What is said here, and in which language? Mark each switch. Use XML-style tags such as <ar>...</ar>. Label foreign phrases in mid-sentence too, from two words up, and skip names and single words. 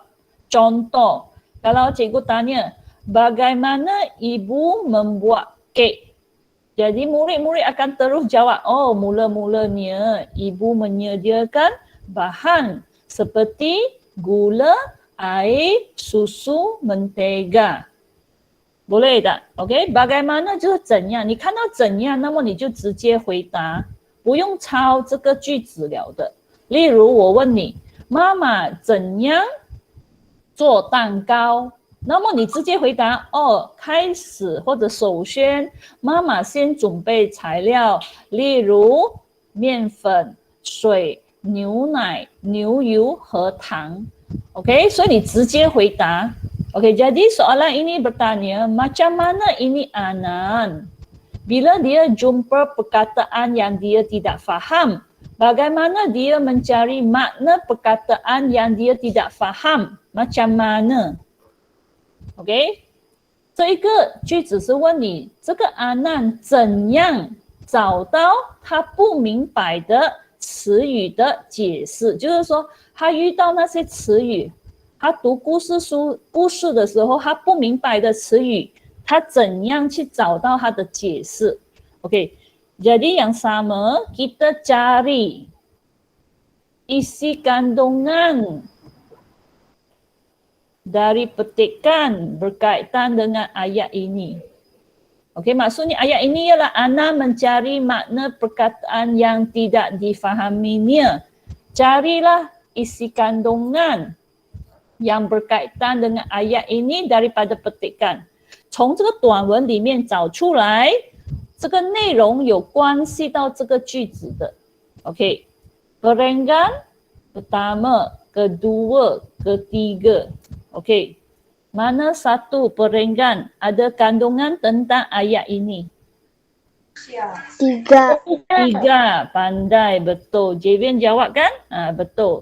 <ms>Contoh, kalau cikgu tanya, bagaimana ibu membuat kek? Jadi murid-murid akan terus jawab, oh mula-mulanya ibu menyediakan bahan seperti gula, air, susu, mentega. boleh tak?</ms> <zh>OK， bagaimana 就是怎样，你看到怎样，那么你就直接回答，不用抄这个句子了的。例如我问你，妈妈怎样做蛋糕？那么你直接回答，哦，开始或者首先，妈妈先准备材料，例如面粉、水、牛奶、牛油和糖。OK， 所以你直接回答。OK，</zh> <ms>jadi soalan ini bertanya, macam mana ini Anan? Bila dia jumpa perkataan yang dia tidak faham, bagaimana dia mencari makna perkataan yang dia tidak faham? Macam mana?</ms> <zh>OK， 这一个句子是问你这个阿难怎样找到他不明白的词语的解释，就是说他遇到那些词语，他读故事的时候，他不明白的词语，他怎样去找到他的解释 ？OK，</zh> <ms>jadi yang sama kita cari isi kandungan dari petikan berkaitan dengan ayat ini. Okey, maksudnya ayat ini ialah Ana mencari makna perkataan yang tidak difahaminya. Carilah isi kandungan yang berkaitan dengan ayat ini daripada petikan.</ms> <zh>从这个短文里面找出来这个内容有关系到这个句子的。Okey.</zh> <ms>Perenggan pertama, kedua, ketiga. Okey. Mana satu perenggan ada kandungan tentang ayat ini? 3. 3. Pandai, betul. Javian jawab kan? Betul.</ms>